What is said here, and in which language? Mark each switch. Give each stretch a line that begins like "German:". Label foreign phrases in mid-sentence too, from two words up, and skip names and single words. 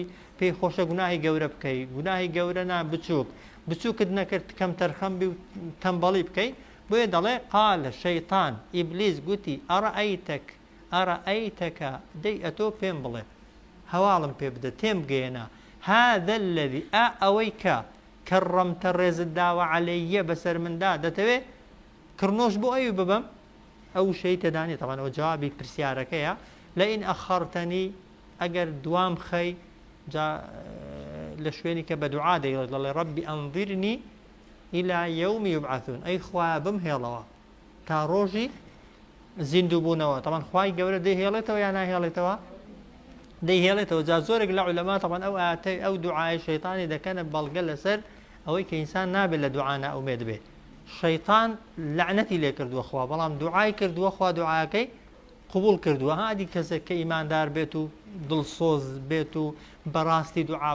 Central Kurdish: پێی خۆشە گوناهی گەورە بکەی گوناهی گەورە نا بچووکت نەکرد کەم تەرخەم بی و تەمبەڵی بکەی بۆیە دەڵێ قالە شەیطان ئیبلیس گوتی ئەرەئەیتەکە دەی ئەتۆ پێم بڵێ هەواڵم پێ بدە تێم بگەێنە
Arabic: هذا الذي
Central Kurdish: ئەوەی کە کەڕەمتە ڕێزت داوە عەلەیە بەسەر مندا دەتەوێ کڕنۆش بۆ ئەوی ببەم ئەو شەی تێدانی تەوان ئەو جوابی پرسیارەکەیە لە ئین ئەخەرتەنی ئەگەر دوام خەی لە شوێنی کە بە دوعا دەیڵێت دەڵێ
Arabic: ڕەبی ئەنظیرنی إلى يوم يبعثون
Central Kurdish: أي خوا بم هێڵەوە تا ڕۆژی زیندوو بوونەوە طبعا خوای گەورە دەیهێڵێتەوە یا ناهێڵێتەوە دەیهێڵێتەوە جا زۆرێک لە عولەما طبعا ئەو دوعای شەیطانی دەکەنە بەڵگە لەسەر ئەوەی کە ئینسان نابێت لە دوعا نائومێد بێت شەیطان لعنەتی لێ کردووە خوا بەڵام دوعای کردووە خوا دوعاکەی قبول کردووە هادی کەسێک کە ئیماندار بێت و دڵسۆز بێت و بەڕاستی دوعا